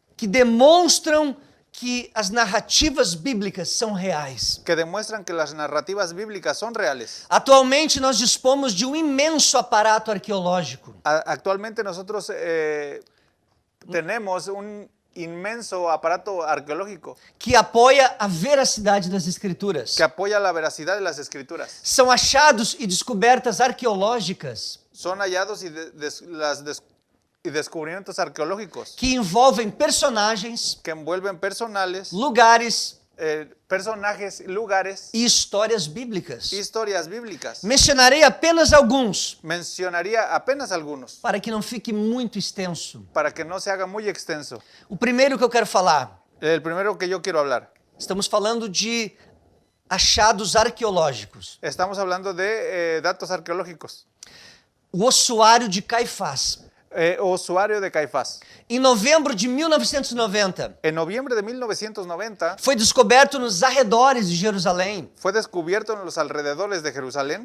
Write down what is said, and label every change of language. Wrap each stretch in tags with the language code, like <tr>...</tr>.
<pt>que demonstram que as narrativas bíblicas são reais.</pt> <es>que demuestran que las narrativas bíblicas son reales.</es> <pt>Atualmente nós dispomos de um imenso aparato arqueológico</pt> <es>Actualmente nosotros tenemos un inmenso aparato arqueológico</es> <pt>que apoia a veracidade das Escrituras.</pt> <es>que apoya la veracidad de las escrituras.</es> <pt>São achados e descobertas arqueológicas</pt> <es>Son hallados y descubrimientos arqueológicos</es> <pt>que envolvem personagens,</pt> <es>que envuelven personales,</es> <pt>lugares</pt> <es>personajes, lugares,</es> <pt>e histórias bíblicas.</pt> <es>historias bíblicas.</es> <pt>Mencionarei apenas alguns,</pt> <es>Mencionaría apenas algunos</es> <pt>para que não fique muito extenso.</pt> <es>para que no se haga muy extenso.</es> <pt>O primeiro que eu quero falar,</pt> <es>El primero que yo quiero hablar,</es> <pt>estamos falando de achados arqueológicos.</pt> <es>estamos hablando de datos arqueológicos.</es> <pt>O ossuário de Caifás.</pt> <es>Ossuario de Caifás.</es> <pt>Em novembro de 1990,</pt> <es>En noviembre de 1990</es> <pt>foi descoberto nos arredores de Jerusalém</pt> <es>fue descubierto en los alrededores de Jerusalén</es>